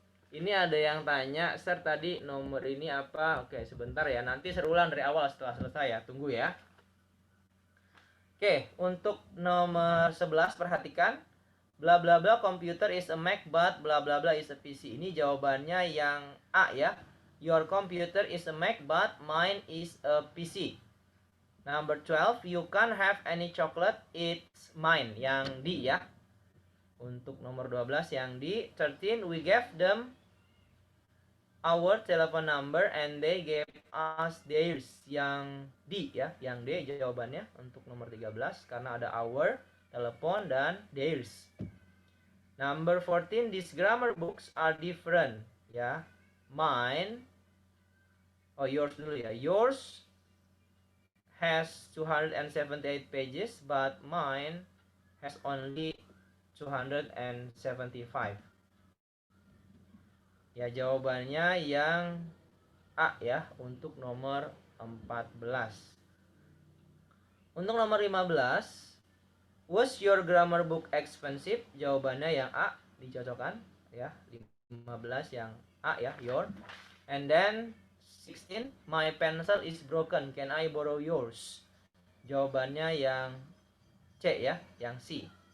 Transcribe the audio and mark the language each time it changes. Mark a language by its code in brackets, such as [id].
[id] Ini ada yang tanya, Sir tadi nomor ini apa? Oke, sebentar ya. Nanti saya ulang dari awal setelah selesai ya. Tunggu ya. Oke, untuk nomor 11 perhatikan. [en] Bla bla bla computer is a Mac but bla bla bla is a PC. [id] Ini jawabannya yang A ya. [en] Your computer is a Mac but mine is a PC. Number 12, you can't have any chocolate, it's mine. [id] Yang D ya. Untuk nomor 12 yang D. [en] 13, we gave them our telephone number and they gave us theirs. [id] Yang D ya, yang D jawabannya untuk nomor 13 karena ada our, telepon, dan theirs. [en] Number 14, these grammar books are different ya. Mine, yours [id] dulu ya. [en] Yours has 278 pages but mine has only 275. [id] Ya, jawabannya yang A ya untuk nomor 14. Untuk nomor 15, [en] was your grammar book expensive? [id] Jawabannya yang A, dicocokkan ya. 15 yang A ya, your. [en] And then 16, my pencil is broken, can I borrow yours? [id] Jawabannya yang C ya, yang C.